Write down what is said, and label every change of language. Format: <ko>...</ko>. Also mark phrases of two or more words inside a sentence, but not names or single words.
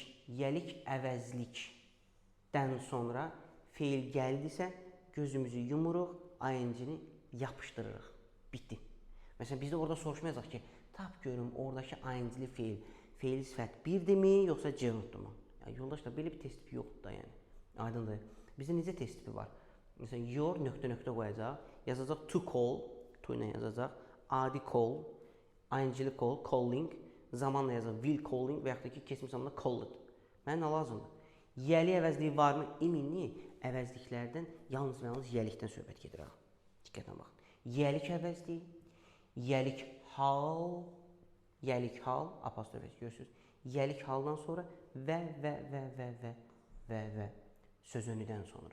<az>Yəlik əvəzlikdən sonra fe'l gəldisə, gözümüzü yumuruq, ing-ni yapışdırırıq. Bitdi. Məsələn, bizdə orada soruşmayacaq ki, tap görüm, oradakı ing-li fe'l, fe'li sifət birdirmi, yoxsa gerunddurmu? Yoldaşlar, belə bir test tipi yoxdur da, yəni. Aydındır. Bizdə necə test tipi var? Məsələn, your nöqtə qoyacaq, yazacaq</az> <en>to call,</en> <az>to ilə yazacaq, adi call, ing-li call, calling, zamanla yazacaq,</az> <en>will calling</en> <az>və yaxud da ki, keçmiş zamanda called. Mənə nə lazımdır? Yəli əvəzliyi varmı? İminli əvəzliklərdən yalnız və yalnız yəlikdən söhbət gedir. Diqqətlə baxın. Yəlik əvəzliyi, yəlik hal, apostrof görürsünüz. Yəlik haldan sonra və sözünüdən sonra.</az>